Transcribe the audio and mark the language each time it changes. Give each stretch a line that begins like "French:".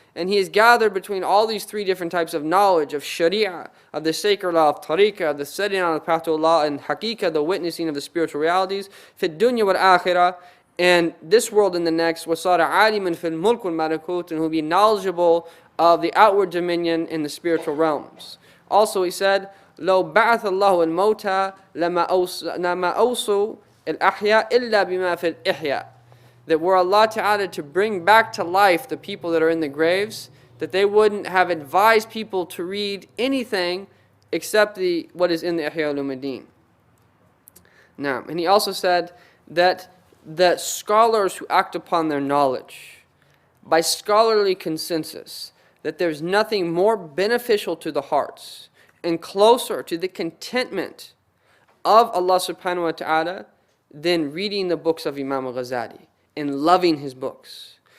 English: And he is gathered between all these three different types of knowledge, of sharia, of the sacred law, of tariqah, of the setting on the path to Allah, and haqiqah, the witnessing of the spiritual realities,
Arabic: فِي الدُّنْيَا وَالْآخِرَةِ.
English: And this world and the next,
Arabic: وَصَارَ عَالِمًا فِي الْمُلْكِ وَالْمَلَكُوتِ.
English: And who will be knowledgeable of the outward dominion in the spiritual realms. Also he said,
Arabic: لَوْ بَعَثَ اللَّهُ الْمَوْتَى لَمَا أَوْصُوا الْأَحْيَاء إِلَّا بِمَا فِي الْإِحْيَاءِ.
English: That were Allah Ta'ala to bring back to life the people that are in the graves, that they wouldn't have advised people to read anything except what is in the Ihya Ulumuddin. Now, and he also said that the scholars who act upon their knowledge, by scholarly consensus, that there's nothing more beneficial to the hearts and closer to the contentment of Allah Subhanahu wa Ta'ala than reading the books of Imam al-Ghazali and loving his books.